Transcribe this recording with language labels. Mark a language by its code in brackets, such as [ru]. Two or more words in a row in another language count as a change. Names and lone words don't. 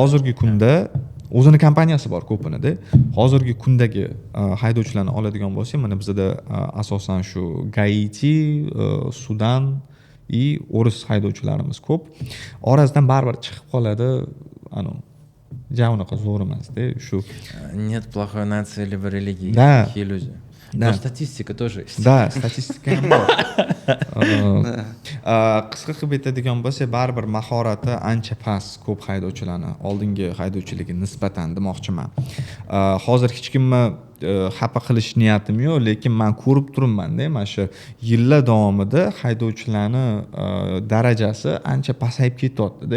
[uz] Hozirgi kunda o'zini kompaniyasi bor ko'pinida. Hozirgi kundagi haydovchilarni oladigan bo'lsak, mana bizda asosan shu Gaiti, Sudan и o'ris haydovchilarimiz ko'p. Orasidan baribir chiqib qoladi, unaqa zo'r emas-da, shu. [ru] Нет плохой нации либо религии. Да. Такие люди. Да. Но статистика тоже есть. Да, [uz] statistika ham bor. Qisqa qilib aytadigan bo'lsa, baribir mahorati ancha past ko'p haydovchilarni oldingi haydovchiligi nisbatan demoqchiman. Hozir hech kimni xafa qilish niyatim yo'q, lekin men ko'rib turibman-da, mana shu yillar davomida haydovchilarni darajasi ancha pasayib ketyapti-da.